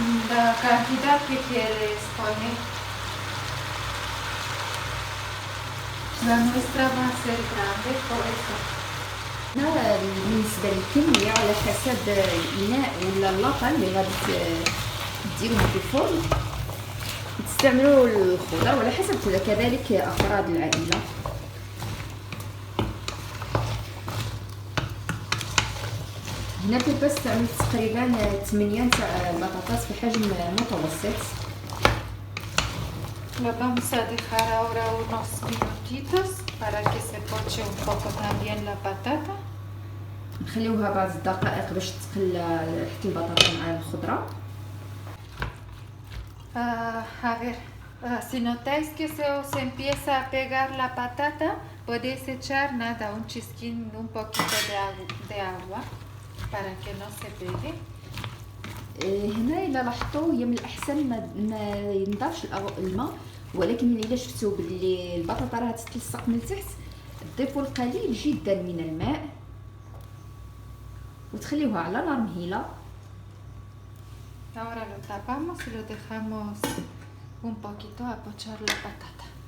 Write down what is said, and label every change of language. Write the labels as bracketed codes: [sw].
[es] La cantidad que quieres poner. La nuestra va a ser grande, por eso. [ar] هنا بالنسبه للكميه على حسب الاناء ولا اللاطه اللي غادي ديروهم في الفرن. تستعملوا الخضر وعلى حسب كذلك افراد العائله. هنا بيبا استعملت تقريبا 8 تاع البطاطس في حجم متوسط. [es] Lo vamos a dejar ahora unos minutitos para que se poche un poco también la patata. [ar] نخليوها بعض الدقائق باش تقل حتى البطاطا مع الخضره. [es] A ver, si notáis que se os empieza a pegar la patata, podéis echar nada, un chisquín, un poquito de agua para que no se pegue. [ar] هنا الا لاحظتوا هي من الاحسن ما ينضافش الماء، ولكن الا شفتوا باللي البطاطا راها تتلصق من تحت تضيفوا القليل جدا من الماء وتخليوها على نار مهيله. [es] Ahora lo tapamos y lo dejamos un poquito a pochar la patata.